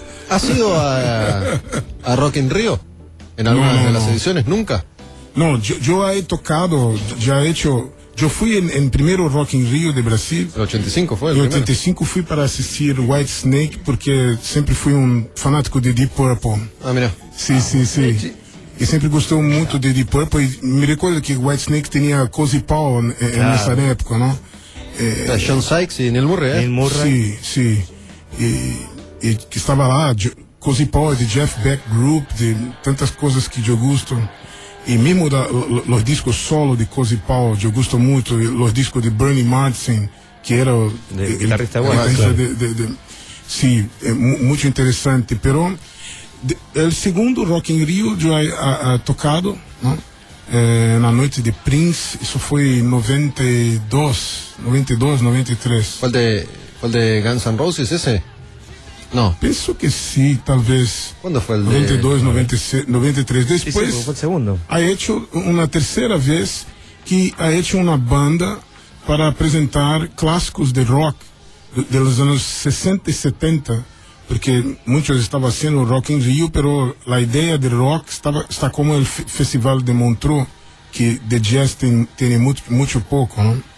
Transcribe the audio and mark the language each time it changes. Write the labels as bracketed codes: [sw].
[es] ¿Has ido a Rock in Rio en alguna de las ediciones? ¿Nunca? No, yo he tocado, ya he hecho. Yo fui en primero Rock in Rio de Brasil. ¿El 85 fue? En 85 fui para asistir White Snake, porque siempre fui un fanático de Deep Purple. Ah, mira. Sí. [pt] E sempre gostou muito de Deep Purple, e me recordo que Whitesnake tinha Cozy Powell nessa época, não? Sean Sykes e Neil Murray, Sim. E que estava lá, Cozy Powell, de Jeff Beck Group, de tantas coisas que eu gosto. E mesmo os discos solo de Cozy Powell, eu gosto muito. Os discos de Bernie Madsen, que era guitarrista de sim, é muito interessante, [es] pero el segundo Rock in Rio yo he tocado, ¿no? En la noche de Prince, eso fue 92, 93. ¿Cuál de Guns N' Roses ese? No. Pienso que sí, tal vez. ¿Cuándo fue el 92, 93. Después, sí, fue el segundo. Ha hecho una tercera vez que ha hecho una banda para presentar clásicos de rock de los años 60 y 70. [pt] Porque muitos estavam sendo Rock in Rio, pero a ideia de rock está como o Festival de Montreux, que de jazz tem muito pouco, não?